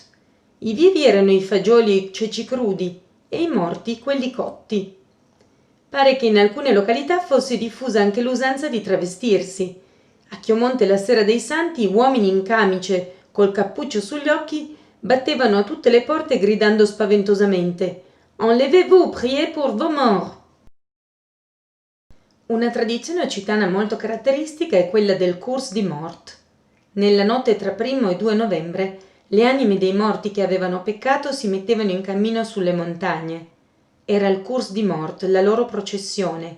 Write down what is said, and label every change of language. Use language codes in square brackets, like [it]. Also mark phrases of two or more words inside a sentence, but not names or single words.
[it] I vivi erano i fagioli e i ceci crudi e i morti quelli cotti. Pare che in alcune località fosse diffusa anche l'usanza di travestirsi. A Chiomonte la sera dei Santi uomini in camice col cappuccio sugli occhi battevano a tutte le porte gridando spaventosamente [fr] «Enlevez-vous, priez pour vos morts!». [it] Una tradizione occitana molto caratteristica è quella del Cours di Mort. Nella notte tra 1 e 2 novembre le anime dei morti che avevano peccato si mettevano in cammino sulle montagne. Era il Cours di Mort, la loro processione.